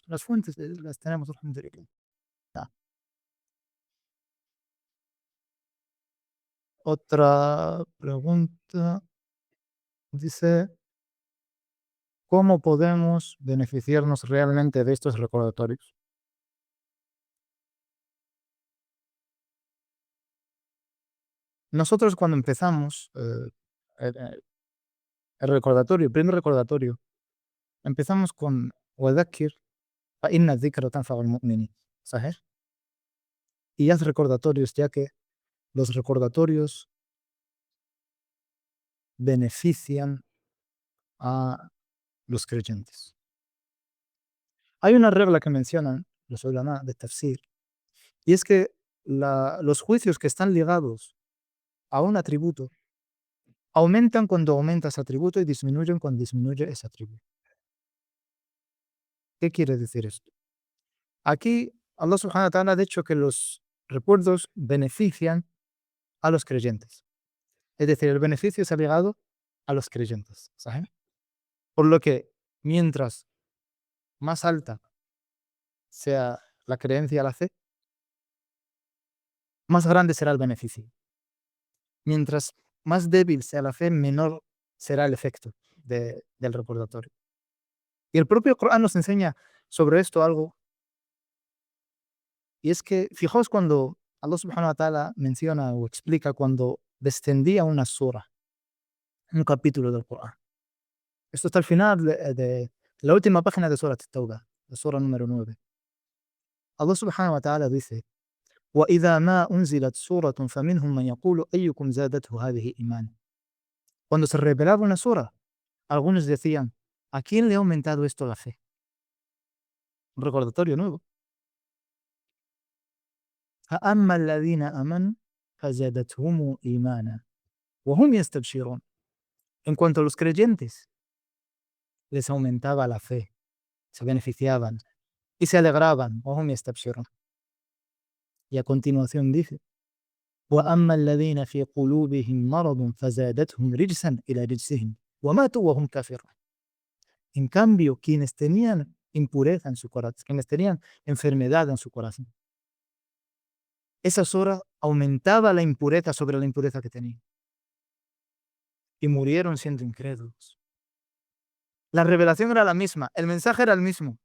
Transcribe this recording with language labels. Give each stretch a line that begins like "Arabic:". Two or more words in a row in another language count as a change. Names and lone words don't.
Spanish: Las fuentes las tenemos, alhamdulillah. Ah, otra pregunta dice, ¿cómo podemos beneficiarnos realmente de estos recordatorios? Nosotros cuando empezamos el, el recordatorio, el primer recordatorio, empezamos con
Arabic: وذكر فإن الذكر تنفع المؤمنين.
Spanish: ¿Sabes? Y haz recordatorios, ya que los recordatorios benefician a los creyentes. Hay una regla que mencionan los ulama de tafsir, y es que los juicios que están ligados a un atributo aumentan cuando aumenta ese atributo y disminuyen cuando disminuye ese atributo. ¿Qué quiere decir esto? Aquí
Arabic: الله سبحانه وتعالى
Spanish: ha dicho que los recuerdos benefician a los creyentes. Es decir, el beneficio está ligado a los creyentes. ¿Sabes? Por lo que mientras más alta sea la creencia, la fe, más grande será el beneficio. Mientras más débil sea la fe, menor será el efecto del recordatorio. Y el propio Corán nos enseña sobre esto algo, y es que, fijaos cuando
Arabic: الله سبحانه وتعالى
Spanish: menciona o explica cuando descendía una sura, un capítulo del Corán. Esto está al final de la última página de Surat At-Tawbah, la sura número 9.
Arabic: الله سبحانه وتعالى dice, وَإِذَا مَا أُنزِلَتْ سُورَةٌ فَمِنْهُمْ مَنْ يَقُولُ أَيُّكُمْ زَادَتْهُ هَذِهِ إِيمَانًا.
Spanish: Cuando se revelaba una sura, algunos decían, ¿a quién le ha aumentado esto la fe? Un recordatorio nuevo.
Arabic: فَأَمَّا الَّذِينَ آمَنُوا فَزَادَتْهُمْ إِيمَانًا وَهُمْ يَسْتَبْشِرُونَ.
Spanish: En cuanto a los creyentes, les aumentaba la fe, se beneficiaban y se alegraban.
Arabic: وَهُمْ يَسْتَبْشِرُونَ.
Spanish: Y a continuación dice,
Arabic: وَأَمَّا الَّذِينَ فِي قُلُوبِهِمْ مَرَضٌ فَزَادَتْهُمْ رِجْسًا إِلَى رِجْسِهِمْ وَمَاتُوا وَهُمْ كَافِرُونَ.
Spanish: En cambio, quienes tenían impureza en su corazón, quienes tenían enfermedad en su corazón, esa sura aumentaba la impureza sobre la impureza que tenían. Y murieron siendo incrédulos. La revelación era la misma, el mensaje era el mismo.